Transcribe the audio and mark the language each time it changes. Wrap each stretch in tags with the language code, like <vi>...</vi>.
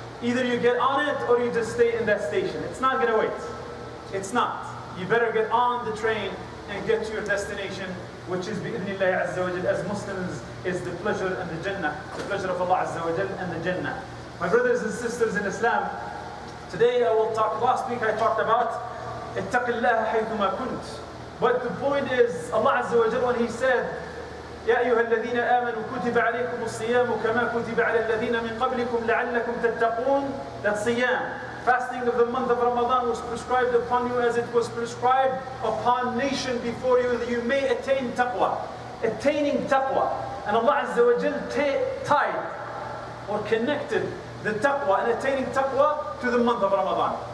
<en>Either you get on it or you just stay in that station. It's not going to wait. It's not. You better get on the train and get to your destination, which is bi'idhnillah azza wa jal, as Muslims, is the pleasure and the Jannah, the pleasure of Allah azza wa jal and the Jannah. My brothers and sisters in Islam, today I will talk, last week I talked about</en> <ar>ittaqillaha haythuma kunt.</ar> <en>But the point is, Allah azza wa jal, when He said,</en> <ar>يا أيها الذين آمنوا كتب عليكم الصيام كما كتب على الذين من قبلكم لعلكم تتقون.</ar> <en>That siyam, fasting of the month of Ramadan, was prescribed upon you as it was prescribed upon nation before you, that you may attain taqwa. Attaining taqwa. And Allah Azza wa Jal tied or connected the taqwa and attaining taqwa to the month of Ramadan.</en>